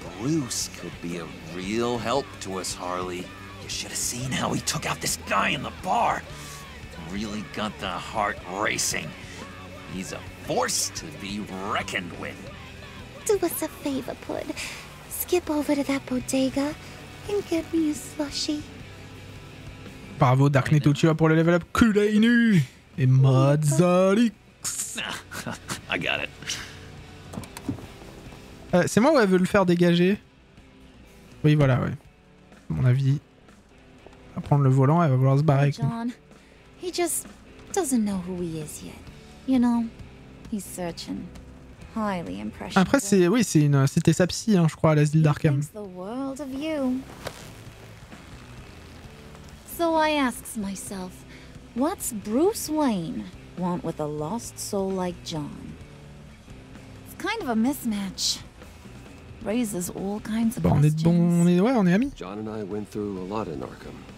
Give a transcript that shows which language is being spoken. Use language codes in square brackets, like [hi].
[en] Bruce could be a real help to us, Harley. You should have seen how he took out this guy in the bar. Really got the heart racing. He's a force to be reckoned with. Do us a favor, Pud. Skip over to that bodega and get me a slushie. [fr] Bravo Dark Knight Uchiha pour le level up Kulainu et Mazalix. [en] I got it. [fr] C'est moi ou elle veut le faire dégager? Oui, voilà, ouais. À mon avis, elle va prendre le volant, elle va vouloir se barrer avec nous. [en] John, he just doesn't know who he is yet. You know, he's searching. Highly impressionable. [fr] Après, c'était sa psy, hein, je crois, à l'asile d'Arkham. [en] Thinks the world of you. So I asks myself, what's Bruce Wayne want with a lost soul like John? It's kind of a mismatch. Raises all kinds of [fr] Bon, [en] questions. [fr] on est amis. [en] John and I went through a lot in Arkham.